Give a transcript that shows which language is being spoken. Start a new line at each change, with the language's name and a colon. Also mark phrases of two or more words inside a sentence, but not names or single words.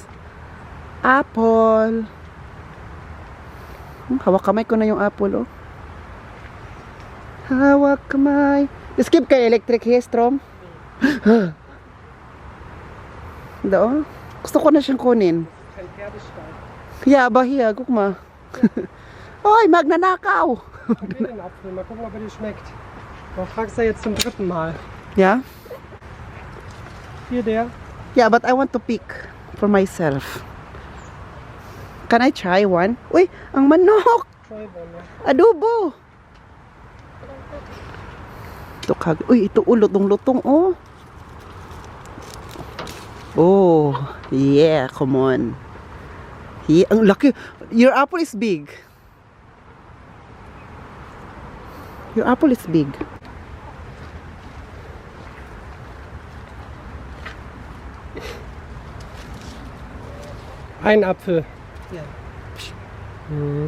English: Apple.
Filipino: Hawak kamay ko na yung apple, oh. Hawak kamay. Skip kay electric hairstrom. Doon. Gusto ko na siyang kunin.
German: Kein Pferdestall. Ja, aber hier, guck mal.
Filipino: Oy, magnanakaw.
German: Ich will den Apfel. Mal gucken, ob er dir schmeckt. Du fragst ja jetzt zum 3. Mal. Ja? Hier der.
English: Yeah, but I want to pick for myself. Can I try one?
Filipino: Uy, ang manok.
English: Try one.
Filipino: Adobo. Uy, ito lutong-lutong, oh.
English: Oh, yeah, come on. Yeah,
Filipino: ang laki.
English: Your apple is big. Your apple is big.
German: Ein Apfel.
English: Yeah. Hm.